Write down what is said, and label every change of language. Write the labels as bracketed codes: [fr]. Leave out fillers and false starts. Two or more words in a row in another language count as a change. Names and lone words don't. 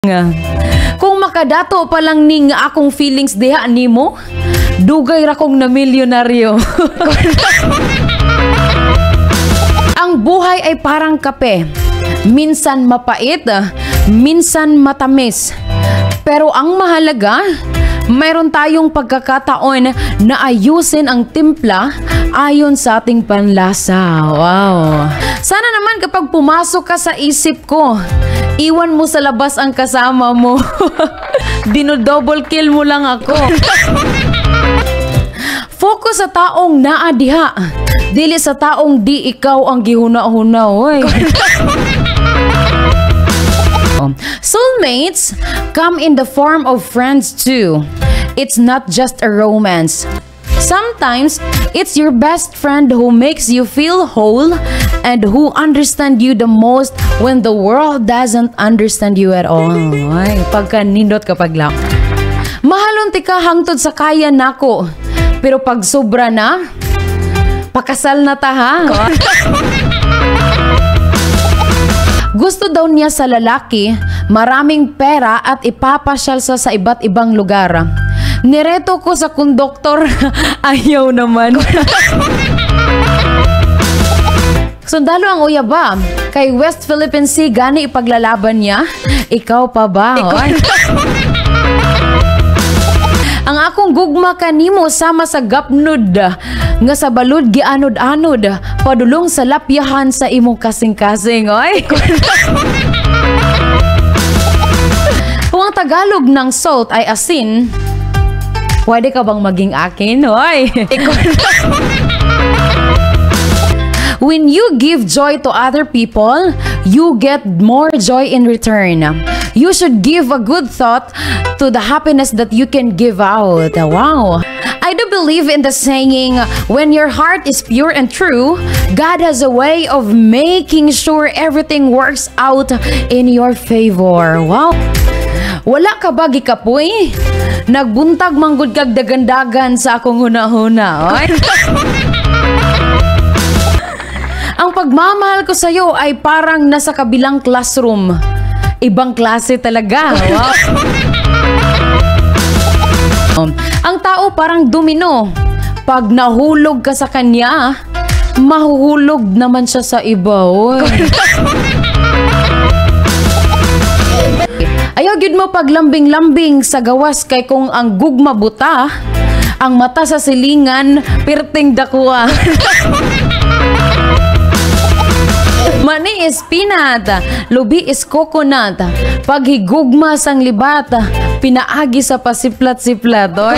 [ceb] Nga. Kung makadato pa lang ning akong feelings diha nimo, dugay ra kong na milyonaryo. [tl] Ang buhay ay parang kape. Minsan mapait, minsan matamis. Pero ang mahalaga, mayroon tayong pagkakataon na ayusin ang timpla ayon sa ating panlasa. Wow! Sana naman kapag pumasok ka sa isip ko, iwan mo sa labas ang kasama mo. Dino- [en] double kill [tl] mo lang ako. [ceb] Focus sa taong naa diha. Dili sa taong di ikaw ang gihuna-huna, oy. [en] Soulmates come in the form of friends too. It's not just a romance. Sometimes, it's your best friend who makes you feel whole and who understands you the most when the world doesn't understand you at all. [ceb] Ay, pagkanindot kapag lang. Mahalon ti ka hangtod sa kaya nako. Pero pag sobra na, pakasal na ta ha. [tl] Gusto daw niya sa lalaki, maraming pera at ipapasyal sa iba't ibang lugar. Nireto ko sa konduktor, ayaw naman. [ceb] Sundalo ang uyaba. [tl] Kay West Philippine Sea, gani ipaglalaban niya. [ceb] Ikaw pa ba? Ang akong gugma kanimo sama sa gapnud nga sa balud gianod-anod padulong sa lapyahan sa imong kasing-kasing. Oy. [tl] Kung ang Tagalog ng salt ay asin, pwede ka bang maging akin? Oy. [en] When you give joy to other people, you get more joy in return. You should give a good thought to the happiness that you can give out. Wow! I do believe in the saying, when your heart is pure and true, God has a way of making sure everything works out in your favor. [ceb] Wow! Wala ka ba gikapoy? [hil] Nagbuntag manggod kag dagandagan sa akong huna-huna. Oy. [tl] Ang pagmamahal ko sa'yo ay parang nasa kabilang classroom. Ibang klase talaga. Wow. Ang tao parang domino. Pag nahulog ka sa kanya, mahuhulog naman siya sa iba. [hil] Ayaw gid mo paglambing-lambing sa gawas kay kung ang gugma buta, ang mata sa silingan, pirting dakwa. [en] Mani is peanut, lubi is coconut. [hil] Pag higugma sang libat, pinaagi sa pasiplat-siplat.